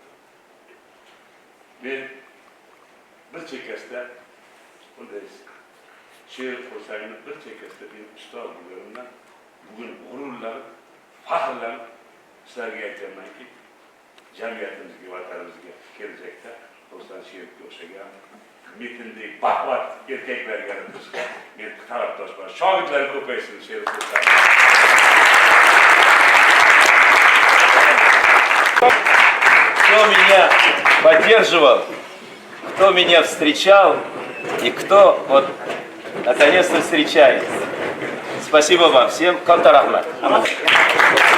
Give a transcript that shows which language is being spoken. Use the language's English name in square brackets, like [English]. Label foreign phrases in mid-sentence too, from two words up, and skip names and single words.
[Uzbek] Men bir chekkasida bunday she'r Xursandni bir chekkasida men ustoz bo'lganimdan bugun g'ururlanib, faxrlanib sizlarga aytamanki, jamiyatimizga, vatanimizga kelajakda Xursand she'rga o'xshagan metindek baquvvat erkaklar yaratishga men tarafdorman. Shogirdlar ko'paysin she'r Xursand. [Russian] Кто меня поддерживал, кто меня встречал и кто вот наконец-то встречает. Спасибо вам всем. Контар Ахмад.